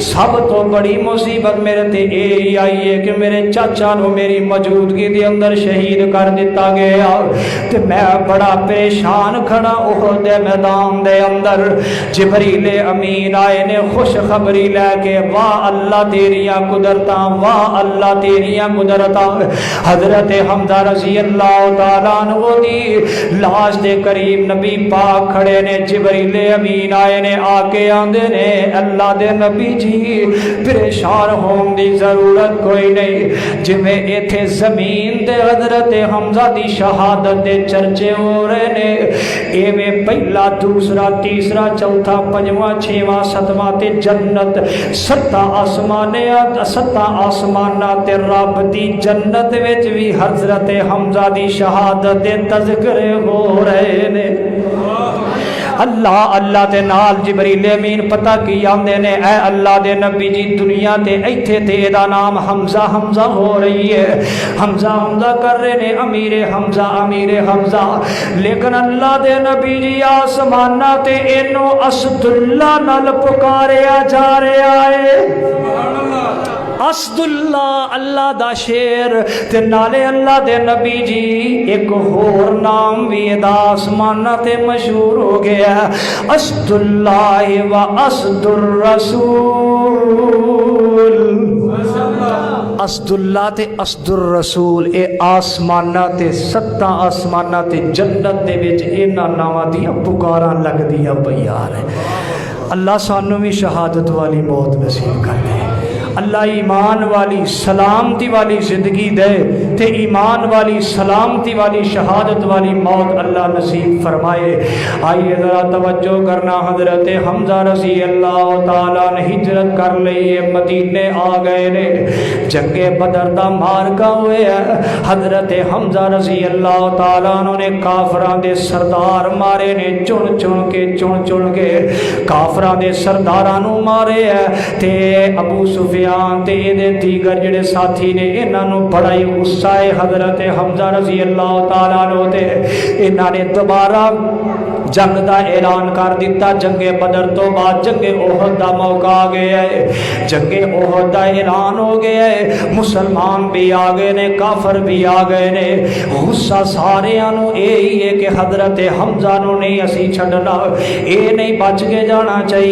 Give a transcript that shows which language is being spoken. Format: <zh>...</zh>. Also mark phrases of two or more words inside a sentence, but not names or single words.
<pa>سب تو بڑی مصیبت میرے تے اے آئی ہے کہ میرے چاچا نو میری موجودگی دے اندر شہید کر دیتا گیا تے میں بڑا پریشان کھڑا احد دے میدان دے اندر۔ جبریل امین آئے نے خوشخبری لے کے واہ اللہ تیریاں قدرتاں، واہ اللہ تیریاں قدرتاں۔ حضرت حمزہ</pa> <ar>رضی اللہ تعالیٰ عنہ</ar> <pa>دی لاش دے قریب نبی پاک کھڑے نے، جبریل امین آئے نے آ کے آندے نے اللہ دے نبی جی پریشان ہون دی ضرورت کوئی نہیں، جویں ایتھے زمین دے حضرت حمزہ دی شہادت دے چرچے ہو رہے نے، ایویں پہلا دوسرا تیسرا چوتھا پنجواں چھواں ستواں تے جنت ستاں آسماناں تے رب دی جنت وچ بھی حضرت حمزہ دی شہادت دے تذکرے ہو رہے نے۔ اللہ اللہ دے نال جبریل امین پتہ کی آندے نے اے اللہ دے نبی جی دنیا تے ایتھے تے دا نام حمزہ حمزہ ہو رہی ہے، حمزہ حمزہ کر رہے نے امیر حمزہ امیر حمزہ، لیکن اللہ دے نبی جی آسمانہ تے اینو اسد اللہ نال پکاریا جا رہا ہے۔ اسد اللہ اللہ دا شیر تے نالے اللہ دے نبی جی ایک ہور نام بھی دا آسمانہ تے مشہور ہو گیا،</pa> <ar>اسد اللہ و اسد الرسول۔</ar> <pa>اسد اللہ تے اسد الرسول اے آسمانہ تے ستاں آسمانہ تے جنت دے وچ انہاں ناواں دیاں پکاراں لگدیاں پیاں نے۔ اللہ سانوں بھی شہادت والی موت نصیب کر دے، اللہ ایمان والی سلامتی والی زندگی دے تے ایمان والی سلامتی والی شہادت والی موت اللہ نصیب فرمائے۔ آئیے ذرا توجہ کرنا، حضرت حمزہ</pa> <ar>رضی اللہ تعالیٰ</ar> <pa>نے ہجرت کر لئی، مدینے آ گئے نے، جنگ بدر دا مارکا ہوئے ہے۔ حضرت حمزہ</pa> <ar>رضی اللہ تعالیٰ</ar> <pa>نے کافران دے سردار مارے نے، چن چن کے کافران دے سردارانو مارے ہے تے ابو سفیان تے دے دیگر جڑے ساتھی نے انہاں نو بڑا ہی غصہ ہے حضرت حمزہ</pa> <ar>رضی اللہ تعالیٰ عنہ</ar> <pa>تے، انہاں نے دوبارہ جنگ دا اعلان کر دیتا۔ جنگ بدر تو بعد جنگ احد دا موقع آ گیا ہے، جنگ احد دا اعلان ہو گیا ہے، مسلمان بھی آ گئے نے کافر بھی آ گئے نے۔ غصہ سارے انو یہی ہے کہ حضرت حمزہ نو نہیں اسی چھڑنا، اے نہیں بچ کے جانا چاہیے۔</pa>